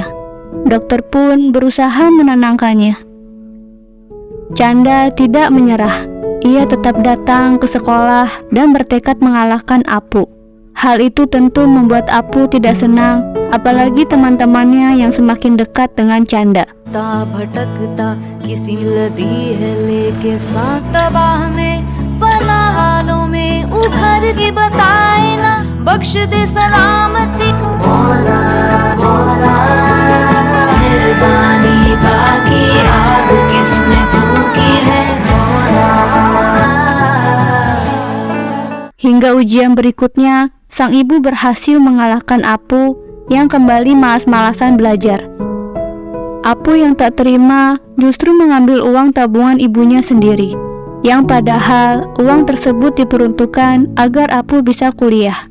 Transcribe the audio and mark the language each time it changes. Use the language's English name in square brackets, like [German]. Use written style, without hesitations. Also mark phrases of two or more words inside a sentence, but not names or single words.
[Indonesian] Dokter pun berusaha menenangkannya. Canda tidak menyerah. ia tetap datang ke sekolah dan bertekad mengalahkan Apu. Hal itu tentu membuat Apu tidak senang, apalagi teman-temannya yang semakin dekat dengan Canda. [Hindi] भटकता किसी लदी है लेके साथ तबाह में पना हालों में उभर के बताए ना बख्श दे सलामती मौला मौला मेहरबानी बाकी आग किसने फूकी है मौला. [Indonesian] Hingga ujian berikutnya, sang ibu berhasil mengalahkan Apu yang kembali malas-malasan belajar. Apu yang tak terima justru mengambil uang tabungan ibunya sendiri, yang padahal uang tersebut diperuntukkan agar Apu bisa kuliah.